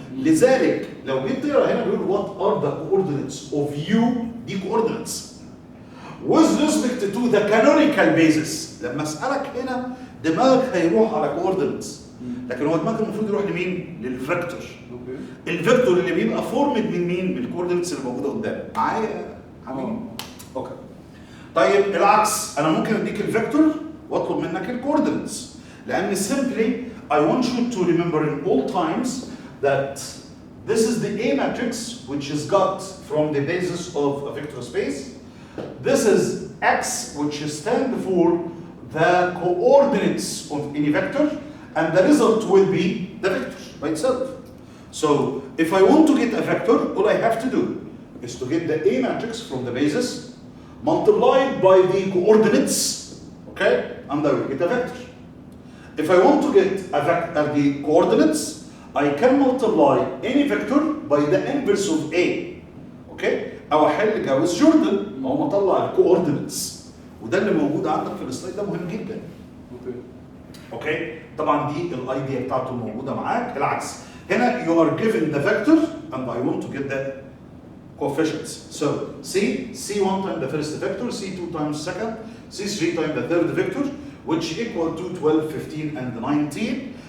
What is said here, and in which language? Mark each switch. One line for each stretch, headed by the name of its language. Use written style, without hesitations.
Arabic: لذلك لو جيت تقرا هنا بيقول
English: what are the coordinates of u، دي coordinates with respect to the canonical basis.
Arabic: لما اسالك هنا دماغك هيروح على coordinates، لكن هو دماغك المفروض يروح لمين؟ للفيكتور. الفيكتور اللي بيبقى فورمد من مين؟ من الكوردينتس اللي موجوده قدامك. معايا حبيبي؟ اوكي. طيب العكس، انا ممكن اديك الفيكتور واطلب منك الكوردينتس، لان
English: simply I want you to remember in all times that this is the A matrix which is got from the basis of a vector space. This is X, which stands for the coordinates of any vector, and the result will be the vector by itself. So if I want to get a vector, all I have to do is to get the A matrix from the basis multiplied by the coordinates, okay, and I will get a vector. If I want to get the coordinates, I can multiply any vector by the inverse of A, okay?
Arabic: أو أحل جاوز جوردن أو مطلع الكوردينتس، وده اللي موجود عندك في السلايد، ده مهم جدا. اوكي؟ طبعا دي الايديا بتاعته موجوده معاك. العكس هنا
English: you are given the vector and I want to get the coefficients. So C1 times the first vector, C2 times second, C3 times the third vector, which equal to 12, 15, and 19.